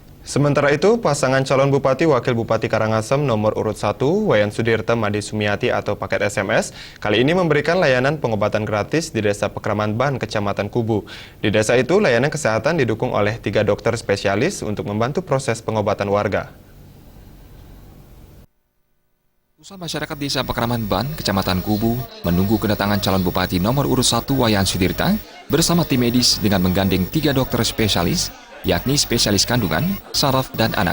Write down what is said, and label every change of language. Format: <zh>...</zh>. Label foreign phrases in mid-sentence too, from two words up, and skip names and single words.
<id>Sementara itu, pasangan calon Bupati Wakil Bupati Karangasem nomor urut 1, Wayan Sudirte Made Sumiati atau paket SMS, kali ini memberikan layanan pengobatan gratis di Desa Pekraman Ban, Kecamatan Kubu. Di desa itu, layanan kesehatan didukung oleh 3 dokter spesialis untuk membantu proses pengobatan warga. Ratusan masyarakat Desa Pekraman Ban, Kecamatan Kubu, menunggu kedatangan calon Bupati nomor urut 1 Wayan Sudirte bersama tim medis dengan menggandeng 3 dokter spesialis, yakni spesialis kandungan, saraf, dan anak.</id>